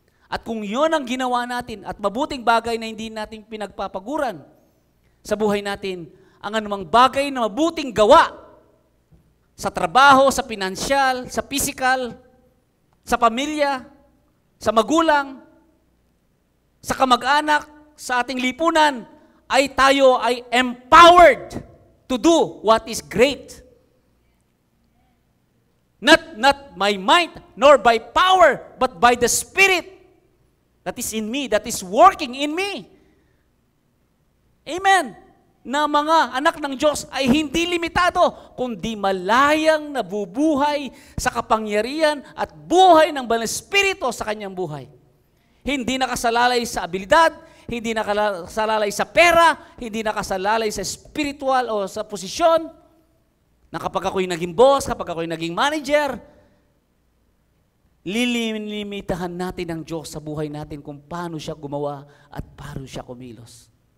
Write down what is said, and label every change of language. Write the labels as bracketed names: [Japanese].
[Filipino] At kung yun ang ginawa natin at mabuting bagay na hindi natin pinagpapaguran sa buhay natin, ang anumang bagay na mabuting gawa sa trabaho, sa pinansyal, sa physical, sa pamilya, sa magulang, sa kamag-anak, sa ating lipunan, ay tayo ay [English] empowered to do what is great. Not by might, nor by power, but by the Spirit that is in me, that is working in me. Amen. [Filipino] Na mga anak ng Diyos ay hindi limitado, kundi malayang nabubuhay sa kapangyarihan at buhay ng Banal na Espiritu sa kanyang buhay. Hindi nakasalalay sa abilidad, hindi nakasalalay sa pera, hindi nakasalalay sa spiritual o sa posisyon, na kapag ako'y naging boss, kapag ako'y naging manager, lilimitahan natin ang Diyos sa buhay natin kung paano siya gumawa at paano siya kumilos.